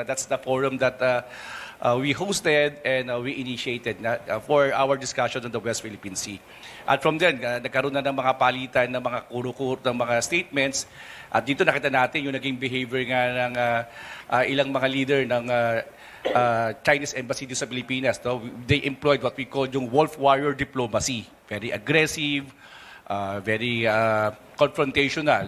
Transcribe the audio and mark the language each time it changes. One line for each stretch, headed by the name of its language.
English: That's the forum that we hosted and we initiated for our discussion on the West Philippine Sea.
Filipino: At from then, nagkaroon na ng mga palitan, ng mga kuro-kuro, ng mga statements. At dito nakita natin yung naging behavior nga ng ilang mga leader ng Chinese embassy dito sa Pilipinas. No?
English: They employed what we call yung wolf warrior diplomacy. Very aggressive, very confrontational.